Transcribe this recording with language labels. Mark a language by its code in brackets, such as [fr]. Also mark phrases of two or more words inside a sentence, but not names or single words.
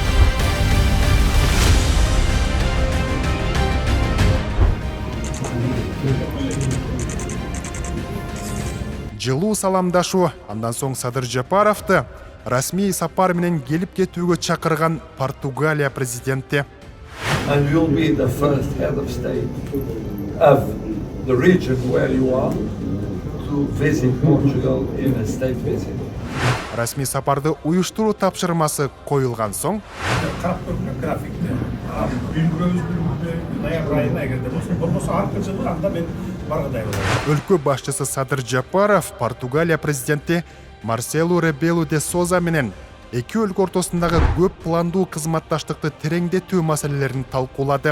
[ky] Жылуу саламдашуу, андан соң Садыр Жапаровду расмий сапар менен келип кетүүгө чакырган Португалия президенти. [en] And you'll be the first head of state of the region where you are to visit Portugal in a state visit. [ky] Расмий сапарды уюштуруу тапшырмасы коюлган соң, Карап көргөн графикти. Ноябрь айына эгерде болбосо аркы жылы анда мен баргыдай болом. өлкө башчысы Садыр Жапаров Португалия президенти Марселу Ребелу де Соза менен эки өлкө ортосундагы көп пландуу кызматташтыкты тереңдетүү маселелерин талкуулады.